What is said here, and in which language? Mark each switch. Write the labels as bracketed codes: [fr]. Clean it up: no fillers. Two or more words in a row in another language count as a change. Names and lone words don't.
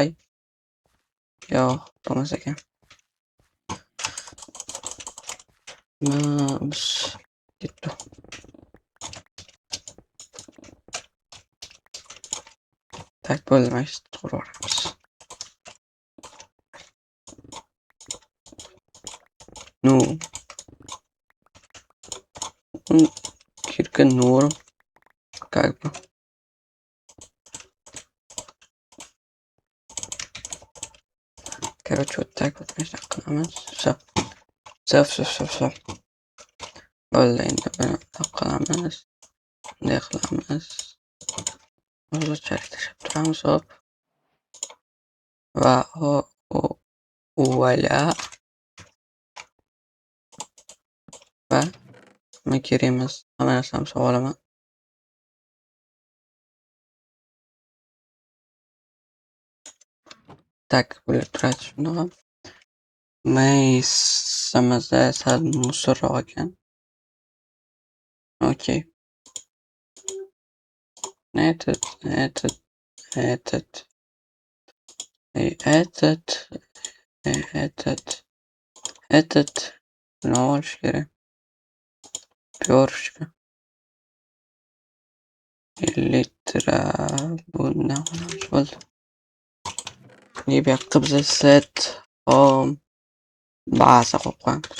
[uz] Yo'q, bo'lmas ekan. Ketdi. Tak bo'ldi, mana shu quraveramiz. [ru] Ну, кирка норм, как бы. Короче, вот так вот можно qilamiz. Все. [uz] Bo'ldi, endi buni qilamiz. Bunday qilamiz. Hozirchalik tashlab turamiz, hop. Va voila. Va nima kerakmas, hamma narsani sog'ib olaman. Tak, bo'lib turadi shundoq ham. Maysamizda sal mussorroq ekan. Okey. [ru] Этот. И этот. [uz] Buni olish kerak. Пёрышко. Литра. Bundan qilamiz, bo'ldi. Bu yoqqa biza set, baza qo'yib qo'yamiz.